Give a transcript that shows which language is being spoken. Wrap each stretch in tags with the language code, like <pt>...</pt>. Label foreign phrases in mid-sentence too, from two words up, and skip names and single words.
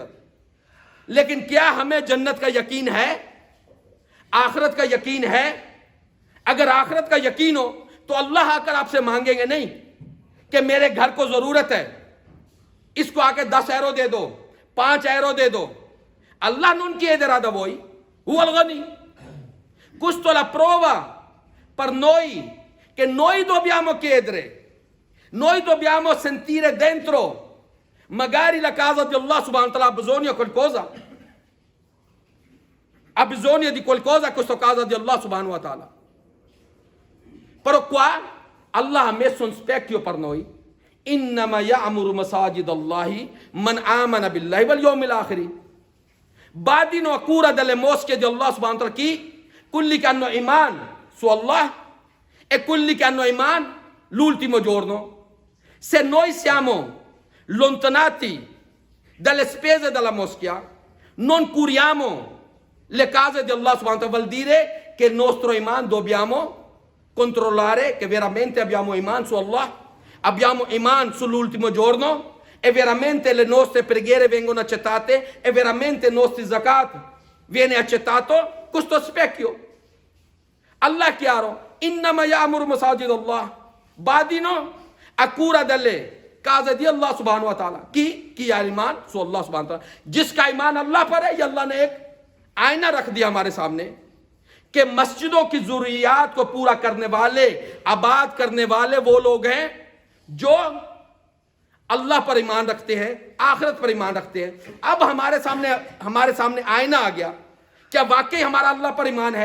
<ur>لیکن کیا ہمیں جنت کا یقین ہے؟ آخرت کا یقین ہے؟ اگر آخرت کا یقین ہو تو اللہ آ کر آپ سے مانگیں گے نہیں کہ میرے گھر کو ضرورت ہے، اس کو آ کے 10 ایرو دے دو، 5 ایرو دے دو۔</ur> <it>Allah non chiede da voi</it> <ar>هو الغني.</ar> <it>Questo è la prova per noi che noi dobbiamo chiedere, noi dobbiamo sentire dentro, magari la casa di Allah</it> <ar>سبحانه وتعالى</ar> <it>ha bisogno di qualcosa, ha bisogno di qualcosa questa casa di Allah</it> <ar>سبحانه وتعالى.</ar> <it>Però qua Allah ha messo un specchio per noi.</it> <ar>إنما يعمر مساجد الله من آمن بالله واليوم الآخر.</ar> <it>Badino a cura delle moschee di Allah</it> <ar>سبحانه وتعالى</ar> <it>chi? Quelli che hanno iman su Allah e quelli che hanno iman l'ultimo giorno. Se noi siamo lontanati dalle spese della moschea, non curiamo le case di Allah</it> <ar>سبحانه وتعالى,</ar> <it>vuol dire che il nostro iman dobbiamo controllare che veramente abbiamo iman su Allah, abbiamo iman sull'ultimo giorno e veramente le nostre preghiere vengono accettate e veramente il nostro zakat viene accettato. Questo specchio Allah è chiaro.</it> <ar>إنما يعمر مساجد الله,</ar> <it>badino a cura delle case di Allah</it> <ar>سبحانه وتعالى</ar> <it>chi ha iman su Allah</it> <ar>سبحانه وتعالى.</ar> <ur>جس کا ایمان اللہ پر ہے، یہ اللہ نے ایک آئینہ رکھ دیا ہمارے سامنے کہ مسجدوں کی ضروریات کو پورا کرنے والے, آباد کرنے والے وہ لوگ ہیں جو اللہ پر ایمان رکھتے ہیں, آخرت پر ایمان رکھتے ہیں. اب ہمارے سامنے آئینہ آ گیا. کیا واقعی ہمارا اللہ پر ایمان ہے؟</ur>